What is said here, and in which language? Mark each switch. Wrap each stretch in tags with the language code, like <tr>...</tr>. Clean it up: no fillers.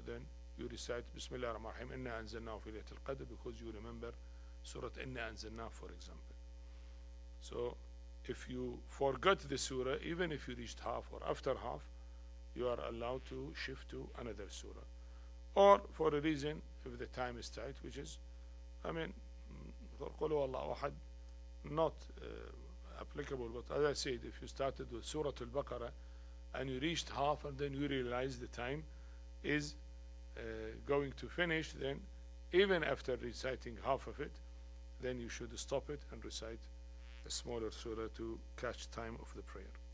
<en>Then you recite Bismillah ar-Rahman ar-Rahim, Inna anzalnahu fi laylatil qadr, because you remember Surah Inna anzalnahu, for example. So if you forgot the surah, even if you reached half or after half, you are allowed to shift to another surah. Or for a reason, if the time is tight, which is, I mean,</en> <ar>قل هو الله أحد,</ar> <en>not applicable. But as I said, if you started with Surah Al-Baqarah and you reached half and then you realize the time is going to finish, then even after reciting half of it, then you should stop it and recite a smaller surah to catch time of the prayer.</en>